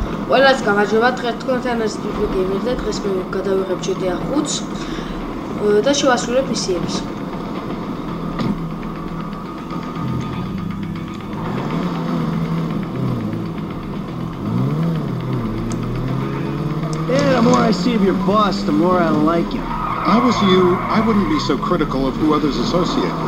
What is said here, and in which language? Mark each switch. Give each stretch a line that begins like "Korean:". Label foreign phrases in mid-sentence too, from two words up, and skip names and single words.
Georgian: ყველას გამარჯობა, დღეს თქვენთან არის გეიმერი და დღეს მე გადავიღებ GTA 5-ს და შევასრულებ მისიებს.
English: Yeah, the more I see of your boss, the more I like him. If I was you, I wouldn't be so critical of who others associate with.